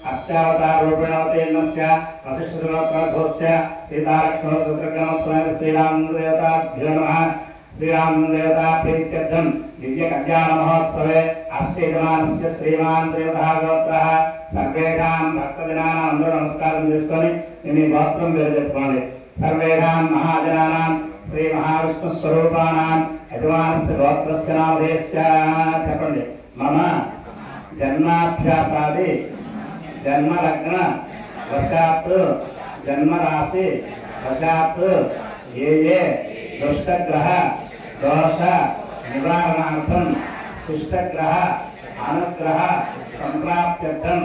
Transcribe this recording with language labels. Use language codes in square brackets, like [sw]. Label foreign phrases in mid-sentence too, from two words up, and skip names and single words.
[sa] अर्चावताररूपेणावतीर्णस्य वसिष्ठदेवोत्तमस्य सीतालक्ष्मणसूत्रक्रमोत्सवेन श्रीरामदेवताभ्यो नमः श्रीरामदेवताप्रीत्यर्थं दिव्यकल्याणमहोत्सवे अस्य यजमानस्य श्रीमान् देवतागोत्रः सर्वेषां भक्तजनानां [te] అందరూ నమస్కారం చేసుకొని మీ గోత్రం పేరు చెప్పుకోండి [sa] सर्वेषां महाजनानां श्री महाविष्णु स्वरूपाणां यजमानस्य गोत्रस्य नामधेयस्य చెప్పండి मम जन्माभ्यासादि जन्मलग्न वशात् जन्मराशि वशात् ये दुष्टग्रह दोष निवारणार्थं शिष्टग्रह अनुग्रह संप्राप्त्यर्थं